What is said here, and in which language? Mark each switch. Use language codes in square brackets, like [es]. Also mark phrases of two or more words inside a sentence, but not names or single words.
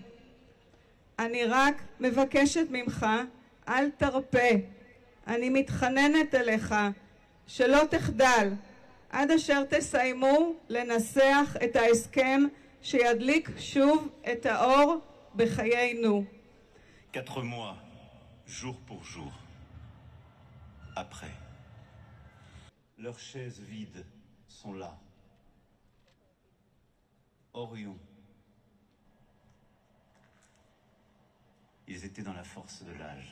[he] אני רק מבקשת ממך, אל תרפה. אני מתחננת אליך שלא תחדל עד אשר תסיימו לנסח את ההסכם שידליק שוב את האור בחיינו. [fr] 4 mois, jour pour jour, après. Leurs chaises vides sont là. Orion. Ils étaient dans la force de l'âge.